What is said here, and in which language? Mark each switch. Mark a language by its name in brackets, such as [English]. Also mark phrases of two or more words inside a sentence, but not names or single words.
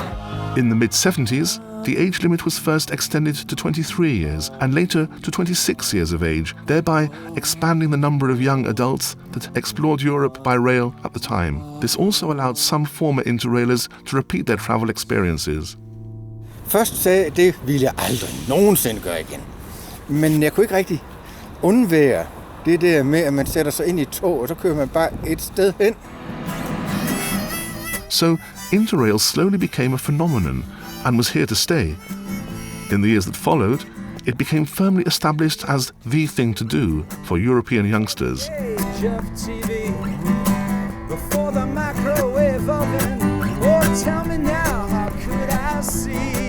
[English] In the mid-70s, the age limit was first extended to 23 years and later to 26 years of age, thereby expanding the number of young adults that explored Europe by rail at the time. This also allowed some former InterRailers to repeat their travel experiences. [Danish] Først sagde jeg, det ville jeg aldrig nogensinde gøre igen. Men jeg kunne ikke rigtig undvære det der med, at man sætter sig ind i et tog, og så kører man bare et sted hen. [English] So InterRail slowly became a phenomenon and was here to stay. In the years that followed, it became firmly established as the thing to do for European youngsters. before the microwave oven. Oh, tell me now, how could I see?